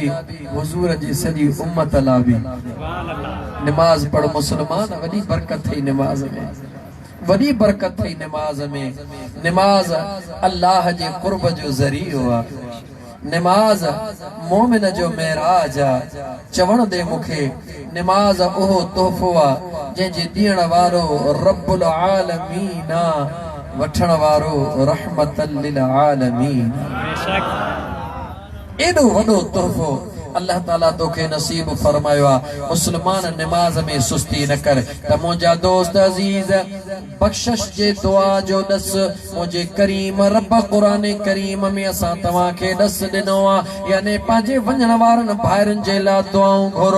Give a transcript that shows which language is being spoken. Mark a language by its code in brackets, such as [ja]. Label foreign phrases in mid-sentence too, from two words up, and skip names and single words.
[sd] हुज़ूर जी सॼी उम्मत लाइ बि निमाज पढ़ मुस्लमान वॾी बरकत थई निमाज में वॾी बरकत थई निमाज में निमाज अल्लाह जे क़ुर्ब जो ज़रियो आहे निमाज मोमिन जो मेराज आहे चवण दे मूंखे निमाज उहो तोहफ़ो आहे जंहिंजे ॾियण वारो [ar] ربّ العالمين [sd] वठण वारो [ar] رحمةً للعالمين [sd] एॾो वॾो तोहफ़ो अल्लाह ताला तोखे नसीब फरमायो आहे मुस्लमान निमाज में सुस्ती न कर त मुंहिंजा दोस्त अज़ीज़ बख़्शिश जे दुआ जो ॾस मुंहिंजे करीम रब क़ुरान करीम में असां तव्हांखे ॾस ॾिनो आहे याने पंहिंजे वञण वारनि भाइरनि जे लाइ दुआऊं घुरो